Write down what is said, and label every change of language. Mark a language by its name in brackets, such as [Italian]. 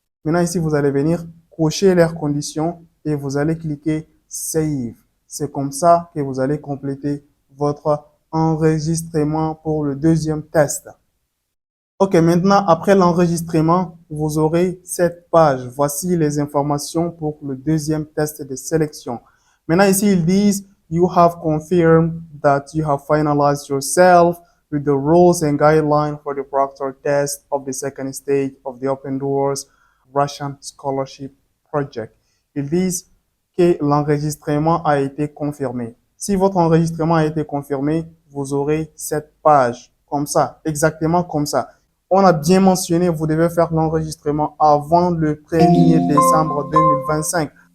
[French] Maintenant, ici, vous allez venir cocher leurs conditions et vous allez cliquer Save. C'est comme ça que vous allez compléter votre enregistrement pour le deuxième test. Ok, maintenant, après l'enregistrement, vous aurez cette page. Voici les informations pour le deuxième test de sélection. Maintenant, ici, ils disent, [English] you have confirmed that you have finalized yourself with the rules and guidelines for the proctor test of the second stage of the Open Doors Russian Scholarship Project. [French] Ils disent que l'enregistrement a été confirmé. Si votre enregistrement a été confirmé, vous aurez cette page comme ça, exactement comme ça. On a bien mentionné, vous devez faire l'enregistrement avant le 1er décembre 2025.